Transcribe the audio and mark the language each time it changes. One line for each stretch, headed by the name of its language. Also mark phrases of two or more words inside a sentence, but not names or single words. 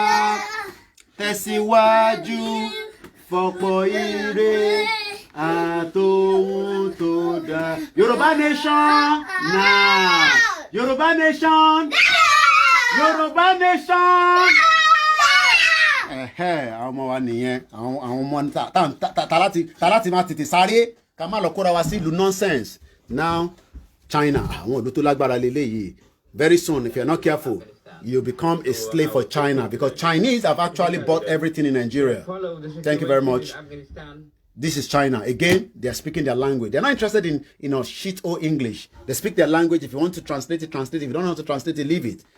Yoruba: Tẹ̀síwájú fọ̀pọ̀ ire àtòhun tó dáa.
English: Yorùbá nation now. Yorùbá nation. Yorùbá nation.
Yoruba: Àwọn ọmọ wa nìyẹn. Àwọn ọmọ ta láti máa tètè sáré ká má lọ kóra wa sí ìlú nonsense.
English: Now China,
Yoruba: àwọn ìlú tó lágbára lélẹ́yìí.
English: Very soon, if you're not careful, you become a slave for China because Chinese have actually bought everything in Nigeria. Thank you very much. This is China. Again, they are speaking their language. They're not interested in shit or English. They speak their language. If you want to translate it, translate it. If you don't know how to translate it, leave it.